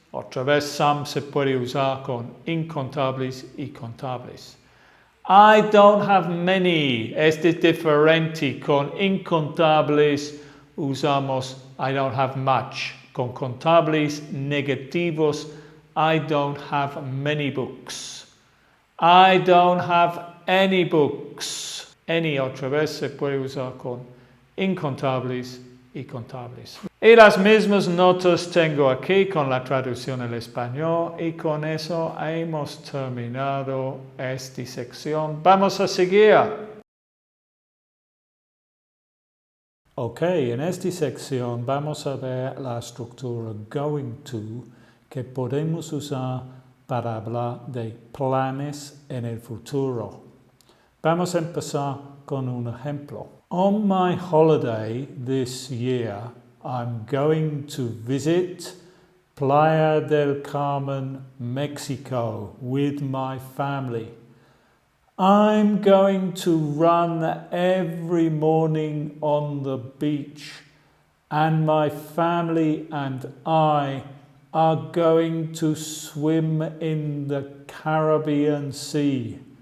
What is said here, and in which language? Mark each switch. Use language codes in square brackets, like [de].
[es] Otra vez some se puede usar con incontables y contables. [en] I don't have many. [es] Este es diferente. Con incontables usamos [en] I don't have much. [es] Con contables negativos [en] I don't have many books. I don't have any books. [es] Any otra vez se puede usar con incontables y contables. Y las mismas notas tengo aquí con la traducción al español y con eso hemos terminado esta sección. Vamos a seguir. Ok, en esta sección vamos a ver la estructura going to que podemos usar para hablar de planes en el futuro. Vamos a empezar con un ejemplo. [en] On my holiday this year, I'm going to visit Playa del Carmen, Mexico with my family. I'm going to run every morning on the beach, and my family and I are going to swim in the Caribbean Sea.